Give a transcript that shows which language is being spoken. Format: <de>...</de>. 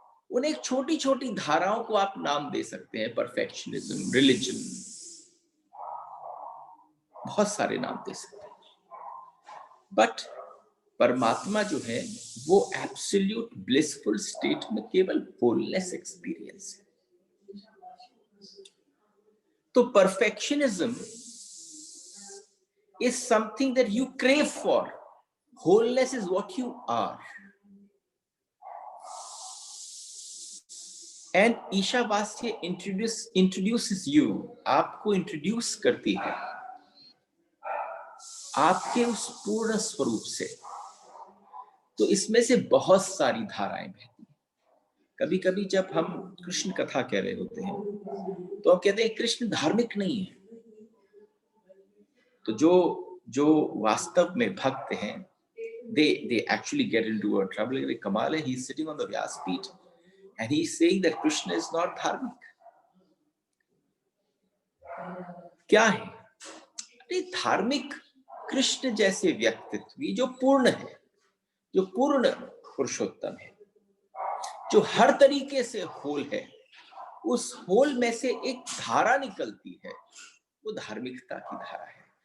<hi>उन एक छोटी छोटी धाराओं को आप नाम दे सकते हैं, परफेक्शनिज्म, रिलीजन, बहुत सारे नाम दे सकते हैं। बट परमात्मा जो है वो एब्सोल्यूट ब्लिसफुल स्टेट में केवल होलनेस एक्सपीरियंस है।</hi> <en>तो perfectionism is something that you crave for. Wholeness is what you are. And Ishavasya introduces you,</en> <hi>आपको इंट्रोड्यूस करती है आपके उस पूर्ण स्वरूप से। तो इसमें से बहुत सारी धाराएं बहती हैं। कभी कभी जब हम कृष्ण कथा कह रहे होते हैं तो हम कहते हैं कृष्ण धार्मिक नहीं है। तो जो वास्तव में भक्त हैं,</hi> <en>they actually get into a trouble. Kamal, he is sitting on the Vyaspeeth and he is saying that Krishna is not धार्मिक।</en> <hi>क्या है? अरे धार्मिक कृष्ण जैसे व्यक्तित्व जो पूर्ण है, जो पूर्ण पुरुषोत्तम है, जो हर तरीके से होल है, उस होल में से एक धारा निकलती है, वो धार्मिकता की धारा है।</hi>